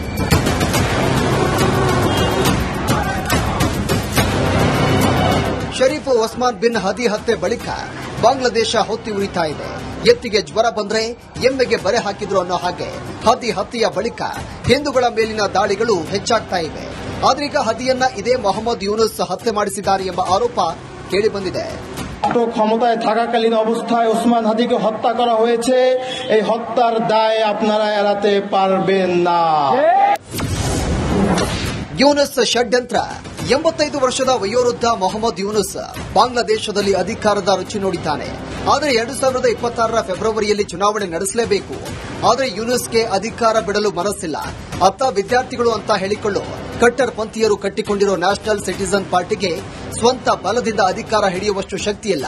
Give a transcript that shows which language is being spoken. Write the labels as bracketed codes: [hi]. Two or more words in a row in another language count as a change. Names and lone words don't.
[kn] ಶರೀಫ್ ಒಸ್ಮಾನ್ ಬಿನ್ ಹದಿ ಹತ್ಯೆ ಬಳಿಕ ಬಾಂಗ್ಲಾದೇಶ ಹೊತ್ತಿ ಉರಿತಾ ಇದೆ. ಎತ್ತಿಗೆ ಜ್ವರ ಬಂದ್ರೆ ಎಮ್ಮೆಗೆ ಬರೆ ಹಾಕಿದ್ರು ಅನ್ನೋ ಹಾಗೆ ಹದಿ ಹತ್ಯೆಯ ಬಳಿಕ ಹಿಂದೂಗಳ ಮೇಲಿನ ದಾಳಿಗಳು ಹೆಚ್ಚಾಗ್ತಾ ಇವೆ. ಆದ್ರೀಗ ಹದಿಯನ್ನ ಇದೇ ಮೊಹಮ್ಮದ್ ಯೂನುಸ್ ಹತ್ಯೆ ಮಾಡಿಸಿದ್ದಾರೆ ಎಂಬ ಆರೋಪ ಕೇಳಿಬಂದಿದೆ. [bn] ক্ষমতায় থাকাকালীন অবস্থায় ওসমান হাদিকে হত্যা করা হয়েছে। এই হত্যার দায় আপনারা এড়াতে পারবেন না। [kn] ಯೂನುಸ್ ಷಡ್ಯಂತ್ರ. 85 ವರ್ಷದ ವಯೋವೃದ್ಧ ಮೊಹಮ್ಮದ್ ಯೂನುಸ್ ಬಾಂಗ್ಲಾದೇಶದಲ್ಲಿ ಅಧಿಕಾರದ ರುಚಿ ನೋಡಿದ್ದಾನೆ. ಆದರೆ 2026ರ ಫೆಬ್ರವರಿಯಲ್ಲಿ ಚುನಾವಣೆ ನಡೆಸಲೇಬೇಕು. ಆದರೆ ಯೂನುಸ್ಗೆ ಅಧಿಕಾರ ಬಿಡಲು ಮನಸ್ಸಿಲ್ಲ. ಅತ್ತ ವಿದ್ಯಾರ್ಥಿಗಳು ಅಂತ ಹೇಳಿಕೊಳ್ಳೋ ಕಟ್ಟರ್ ಪಂಥೀಯರು ಕಟ್ಟಿಕೊಂಡಿರೋ ನ್ಯಾಷನಲ್ ಸಿಟಿಜನ್ ಪಾರ್ಟಿಗೆ ಸ್ವಂತ ಬಲದಿಂದ ಅಧಿಕಾರ ಹಿಡಿಯುವಷ್ಟು ಶಕ್ತಿಯಿಲ್ಲ.